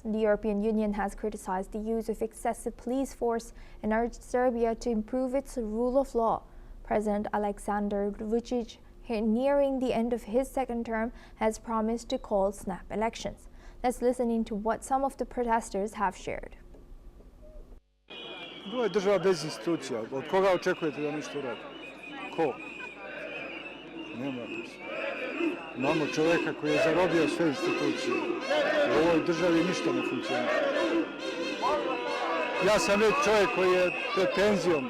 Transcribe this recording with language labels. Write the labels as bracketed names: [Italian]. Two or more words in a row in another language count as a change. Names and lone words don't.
[English] The European Union has criticized the use of excessive police force and urged Serbia to improve its rule of law. President Aleksandar Vucic, nearing the end of his second term, has promised to call snap elections. Let's listen into what some of the protesters have shared. [Bosnian] Ovo je država bez institucija. Od koga očekujete da nešto radi? Ko? Nema. Imamo čovjeka koji je zarobio sve institucije. U ovoj državi ništa ne funkcionira. Ja sam već čovjek koji je pred penzijom.